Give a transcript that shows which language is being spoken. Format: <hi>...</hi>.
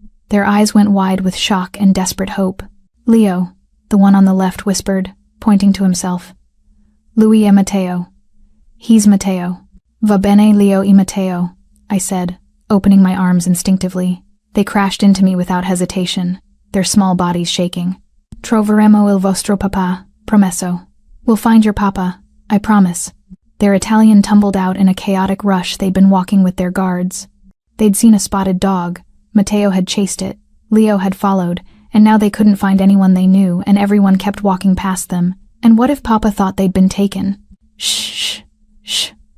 <en>Their eyes went wide with shock and desperate hope. "Leo," the one on the left whispered, pointing to himself.</en> <it>"Louis e Matteo."</it> <en>"He's Matteo."</en> <it>"Va bene</it> <en>Leo e Matteo," I said, opening my arms instinctively. They crashed into me without hesitation, their small bodies shaking.</en> <it>"Troveremo il vostro papà, promesso."</it> <en>"We'll find your papa, I promise." Their Italian tumbled out in a chaotic rush. They'd been walking with their guards. They'd seen a spotted dog. Matteo had chased it, Leo had followed, and now they couldn't find anyone they knew, and everyone kept walking past them. And what if Papa thought they'd been taken? "Shh, shh.</en>